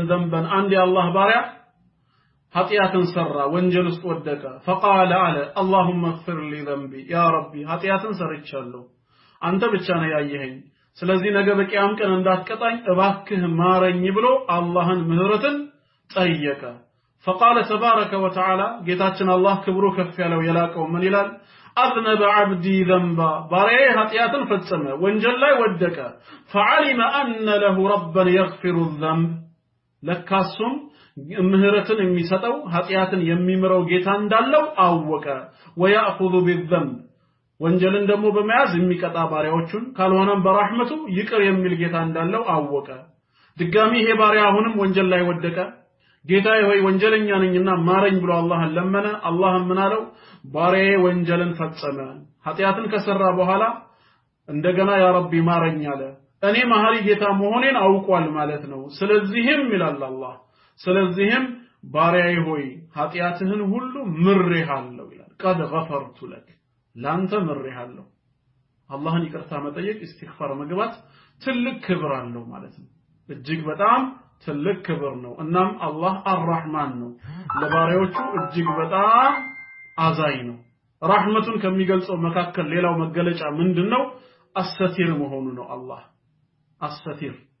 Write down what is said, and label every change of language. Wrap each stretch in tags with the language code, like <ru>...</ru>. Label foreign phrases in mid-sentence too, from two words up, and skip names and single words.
<am>ዘንበን አንድ የአላህ ባሪያ ኃጢአትን ሰራ ወንጀል ውስጥ ወደቀ فقال አለ</am> <ar>اللهم اغفر لي ذنبي يا ربي</ar> <am>ኃጢአትን ሰርቻለሁ አንተ ብቻ ነህ ያየኸኝ ስለዚህ ነገ በቂያም ቀን እንዳትቀጣኝ እባክህ ማረኝ ብሎ አላህን ምህረትን ጠየቀ</am> <ar>فقال تبارك وتعالى</ar> <am>ጌታችን አላህ ክብሩ ከፍ ያለው የላቀው ምን ይላል</am> <ar>أذنب عبدي ذنبا</ar> <am>ባሪያዬ ኃጢአትን ፈጸመ ወንጀል ላይ ወደቀ</am> <ar>فعلم أن له ربا يغفر الذنب</ar> <am>ለካሱም ምህረትን የሚሰጠው ኃጢአትን የሚምረው ጌታ እንዳለው አወቀ</am> <ar>ويأخذ بالذنب</ar> <am>ወንጀልን ደግሞ በመያዝ የሚቀጣ ባሪያዎቹን ካልሆነም በረህመቱ ይቅር የሚል ጌታ እንዳለው አወቀ ድጋሚ ይሄ ባሪያ አሁንም ወንጀል ላይ ወደቀ ጌታዬ ሆይ ወንጀለኛ ነኝና ማረኝ ብሎ አላህን ለመነ አላህም ምን አለው ባሪያዬ ወንጀልን ፈጸመ ኃጢአትን ከሰራ በኋላ እንደገና</am> <ar>يا ربي</ar> <am>ማረኝ አለ እኔ መሐሪ ጌታ መሆኔን አውቋል ማለት ነው ስለዚህም ይላል አላህ ስለዚህም ባሪያዬ ሆይ ኃጢአትህን ሁሉ ምሬሃለሁ ይላል</am> <ar>قد غفرت لك</ar> <am>ላንተ ምሬሃለሁ አላህን ይቅርታ መጠየቅ ኢስቲግፋር መግባት ትልቅ ክብር አለው ማለት ነው እጅግ በጣም ትልቅ ክብር ነው እናም አላህ አርራህማን ነው ለባሪያዎቹ እጅግ በጣም አዛኝ ነው ረህመቱን ከሚገልጸው መካከል ሌላው መገለጫ ምንድነው አሰቲር መሆኑ ነው አላህ አሰቲር</am>